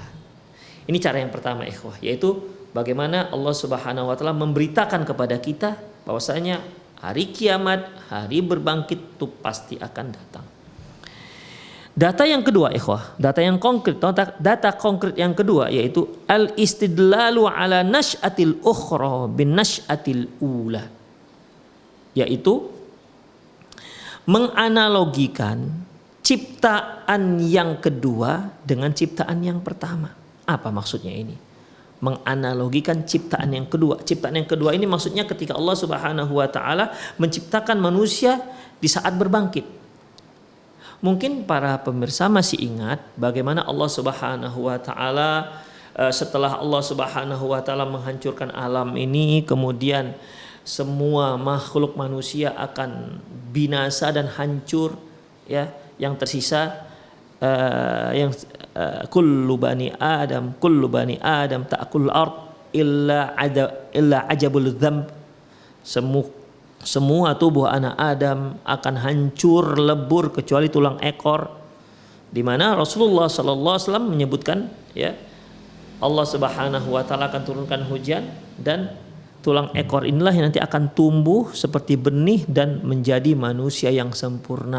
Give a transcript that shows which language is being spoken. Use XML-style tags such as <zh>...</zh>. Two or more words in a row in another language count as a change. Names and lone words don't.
<id>Ini cara yang pertama ikhwah, yaitu bagaimana Allah</id> <ar>سبحانه وتعالى</ar> <id>memberitakan kepada kita bahwasanya hari kiamat, hari berbangkit itu pasti akan datang. Data yang kedua ikhwah, data konkret yang kedua yaitu</id> <ar>الاستدلال على النشأة الأخرى بالنشأة الأولى,</ar> <id>yaitu menganalogikan ciptaan yang kedua dengan ciptaan yang pertama. Apa maksudnya ini? Menganalogikan ciptaan yang kedua. Ciptaan yang kedua ini maksudnya ketika Allah</id> <ar>سبحانه وتعالى</ar> <id>menciptakan manusia di saat berbangkit. Mungkin para pemirsa masih ingat bagaimana Allah</id> <ar>سبحانه وتعالى</ar> <id>setelah Allah</id> <ar>سبحانه وتعالى</ar> <id>menghancurkan alam ini, kemudian semua makhluk manusia akan binasa dan hancur, ya. Yang tersisa</id> <ar>كل بني آدم تأكل أرض إلا عجب الذنب.</ar> <id>Semua tubuh anak Adam akan hancur lebur kecuali tulang ekor, di mana Rasulullah</id> <ar>صلى الله عليه وسلم</ar> <id>menyebutkan, ya, Allah</id> <ar>سبحانه وتعالى</ar> <id>akan turunkan hujan dan tulang ekor inilah yang nanti akan tumbuh seperti benih dan menjadi manusia yang sempurna.</id>